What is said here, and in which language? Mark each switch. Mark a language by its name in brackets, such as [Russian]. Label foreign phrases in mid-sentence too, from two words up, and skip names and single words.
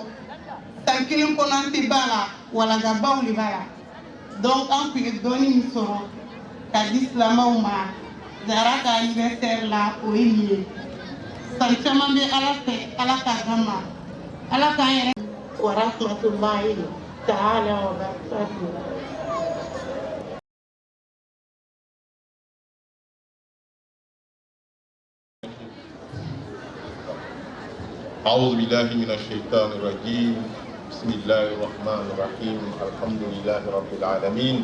[Bambara] San kelen kɔnɔ an tɛ ban a la walagabaw de b'a la. Donc an tun ye dɔɔni min sɔrɔ ka di silamɛw ma Zahara ka anniversaire la o ye nin ye. San caman bɛ Ala fɛ Ala k'a d'an ma. Ala k'an yɛrɛ [Arabic] ورحمة الله تعالى وبركاته. أعوذ بالله من الشيطان الرجيم بسم الله الرحمن الرحيم الحمد لله رب العالمين